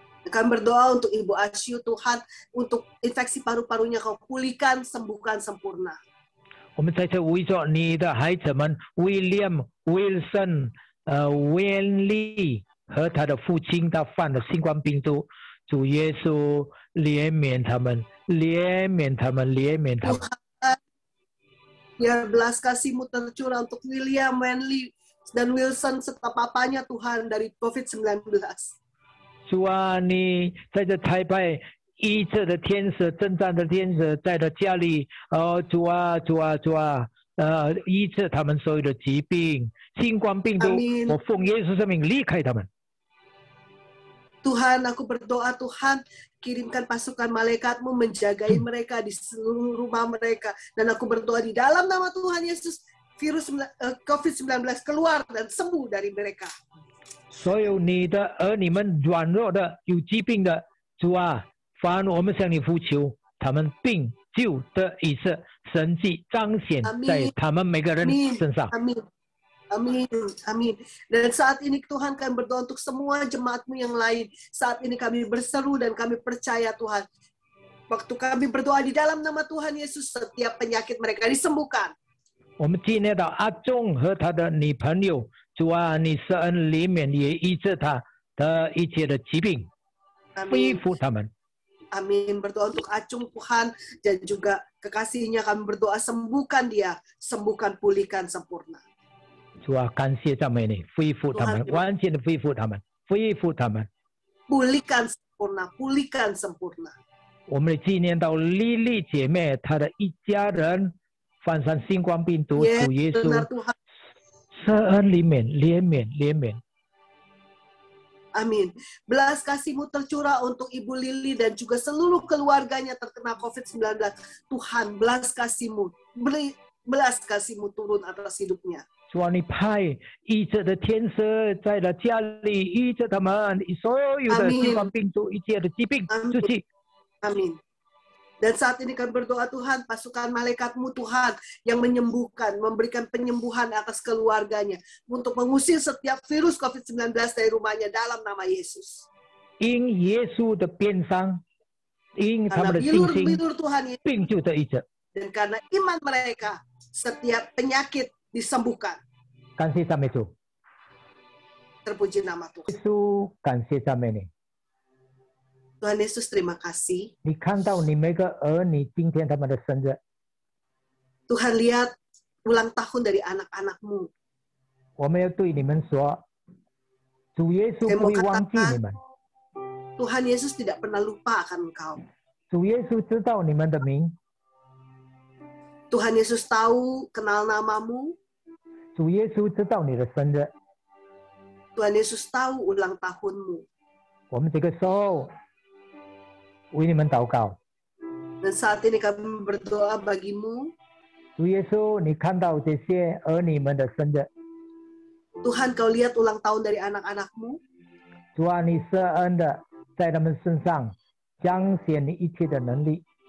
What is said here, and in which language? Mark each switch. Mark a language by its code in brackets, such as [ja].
[id] Kami berdoa untuk Ibu Asyu, Tuhan, untuk infeksi paru-parunya Kau pulihkan, sembuhkan sempurna. [zh] 我们在这为着你的孩子们 William、Wilson、Wenli 和他的父亲，他犯了新冠病毒，主耶稣怜悯他们，怜悯他们，怜悯他们。 [id] Biar belas kasih-Mu tercurah untuk William, Wenli, dan Wilson serta papanya Tuhan dari COVID-19. [zh] 主啊，你在这台北医治的天使、征战的天使，在他家里，主啊，主啊，主啊，医治他们所有的疾病，新冠病毒，我奉耶稣圣名离开他们。 [id] Tuhan, aku berdoa Tuhan, kirimkan pasukan malaikat-Mu menjagai mereka di seluruh rumah mereka. Dan aku berdoa di dalam nama Tuhan Yesus, virus COVID-19 keluar dan sembuh dari mereka. [zh] 所有你的儿女们软弱的、有疾病的，主啊，凡我们向你呼求，他们病就得医治，神迹彰显在他们每个人身上。 [id] Amin. Amin, amin. Dan saat ini Tuhan kami berdoa untuk semua jemaat-Mu yang lain. Saat ini kami berseru dan kami percaya Tuhan. Waktu kami berdoa di dalam nama Tuhan Yesus, setiap penyakit mereka disembuhkan. [zh] 我们纪念到阿忠和他的女朋友，主啊，你圣恩怜悯也医治他的一切的疾病，恢复他们。 [id] Amin. Berdoa untuk Acung Tuhan dan juga kekasihnya kami berdoa sembuhkan dia, sembuhkan, pulihkan sempurna. [zh] 主啊，感谢赞美你，恢复他们，完全的恢复他们，恢复他们。 [id] Pulihkan sempurna, pulihkan sempurna. [zh] 我们纪念到莉莉姐妹，她的一家人犯上新冠病毒，主耶稣，圣恩怜悯，怜悯，怜悯。 [id] Amin. Belas kasih-Mu tercurah untuk Ibu Lili dan juga seluruh keluarganya terkena COVID-19. Tuhan, belas kasih-Mu, belas kasih-Mu turun atas hidupnya. [zh] 主啊，你派医治的天使在他家里医治他们所有的新冠病毒一切的疾病出去。 [id] Amin. Dan saat ini kami berdoa Tuhan, pasukan malaikat-Mu Tuhan yang menyembuhkan, memberikan penyembuhan atas keluarganya untuk mengusir setiap virus COVID-19 dari rumahnya dalam nama Yesus. [zh] 因耶稣的鞭伤，因他们的信心，病就得医治。 [id] Dan karena iman mereka, setiap penyakit disembuhkan. [zh] 感谢赞美主。 [id] Terpuji nama Tuhan. [zh] 耶稣，感谢赞美你。 [id] Tuhan Yesus, terima kasih. [zh] 你看到你每个儿女今天他们的生日， [id] Tuhan lihat ulang tahun dari anak-anak-Mu. [zh] 我们要对你们说，主耶稣不会忘记你们。 [id] Tuhan Yesus tidak pernah lupa akan engkau. [zh] 主耶稣知道你们的名。 [id] Tuhan Yesus tahu, kenal namamu. [zh] 主耶稣知道你的生日。 [id] Tuhan Yesus tahu ulang tahunmu. [zh] 我们这个时候，为你们祷告。 [id] Dan saat ini kami berdoa bagimu. [zh] 主耶稣，你看到这些儿女们的生日， [id] Tuhan, kau lihat ulang tahun dari anak-anakmu. [zh] 主啊，你施恩的在他们身上彰显你一切的能力。